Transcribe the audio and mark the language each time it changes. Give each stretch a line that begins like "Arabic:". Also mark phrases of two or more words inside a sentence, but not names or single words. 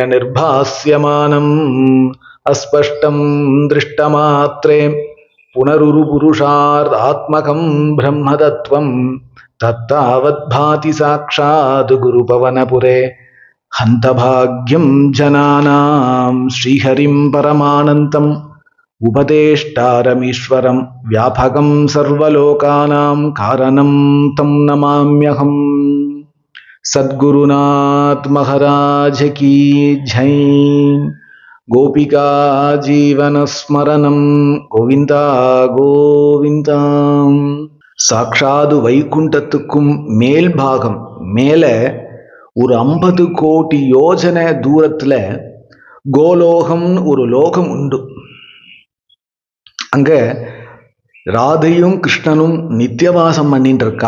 Sanskrit: निर्भास्यमानम् अस्पष्टं दृष्टमात्रे पुनरुरुपुरुषार्थात्मकं ब्रह्मतत्त्वं तत्तावद्भाति साक्षात् गुरुपवनपुरे हन्तभाग्यं जनानां श्रीहरिं परमानन्तम् उपदेष्टारमीश्वरं व्यापकं सर्वलोकानां कारणं तं नमाम्यहम्।
Hindi: सद्गुरुनाथ महाराज की जय।
Sanskrit: गोपिका जीवन स्मरणं गोविंदा गोविंदा।
Tamil: சாக்ஷாது வைகுண்டத்துக்கும் மேல் பாகம் மேல ஒரு 50 கோடி யோஜனை தூரத்துல கோலோகம் ஒரு லோகம் உண்டு. அங்க ராதையும் கிருஷ்ணனும் நித்தியவாசம் பண்ணிட்டு இருக்கா.